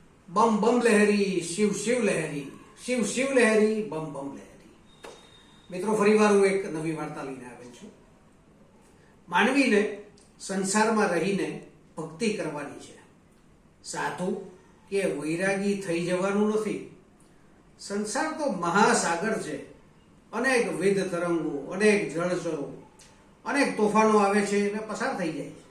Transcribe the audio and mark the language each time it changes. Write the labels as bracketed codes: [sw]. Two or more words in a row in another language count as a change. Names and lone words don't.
[hi] बम बम लहरी शिव शिव लहरी शिव शिव लहरी बम बम लहरी। [gu] મિત્રો ફરીવાર હું એક નવી વાર્તા લઈને આવ્યો છું। માનવીને સંસારમાં રહીને ભક્તિ કરવાની છે, સાધુ કે વૈરાગી થઈ જવાનું નથી। સંસાર તો મહાસાગર છે, અનેક વિધ તરંગો, અનેક જળચરો, અનેક તોફાનો આવે છે અને પસાર થઈ જાય છે।